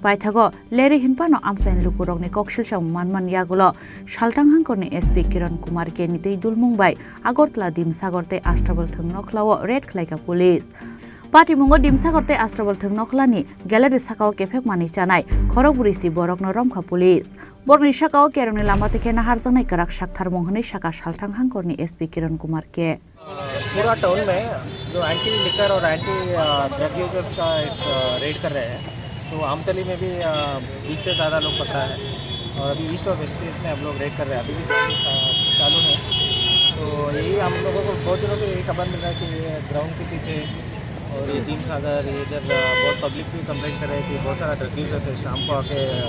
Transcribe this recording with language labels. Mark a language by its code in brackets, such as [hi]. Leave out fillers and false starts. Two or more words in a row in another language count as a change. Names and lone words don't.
[trp] paithago leri hinpano amsayan lukurokni kokshilsang manman yagulo saltang hangkorni SP Kiran Kumar ke ni tei dulmungbai Agartala Dimsagar te Astable Thwng Nokhlao red khlaika police patimungo Dimsagar te Astable Thwng Nokhlani Galary Sakao Kephek ManwiChanai Khorokbwrwichi Bororok Romkha police borni Sakao kerongni lama te khena harjangnai karak sakthar monghani saka salthang hangkorni SP Kiran Kumar के [hi] पूरा टाउन में जो [en] anti liquor [hi] और [en] anti drug users [hi] का एक रेड कर रहे हैं तो आमतली में भी 20 से ज़्यादा लोग पकड़ा है और अभी ईस्ट और [en] west case [hi] में हम लोग रेड कर रहे हैं अभी भी चालू है तो यही हम लोगों को बहुत दिनों से यही खबर मिल रहा है कि ग्राउंड के पीछे और ये दिमसागर ये इधर बहुत पब्लिक भी कंप्लेंट कर रहे हैं कि बहुत सारा [en] drug users [hi] है शाम को आके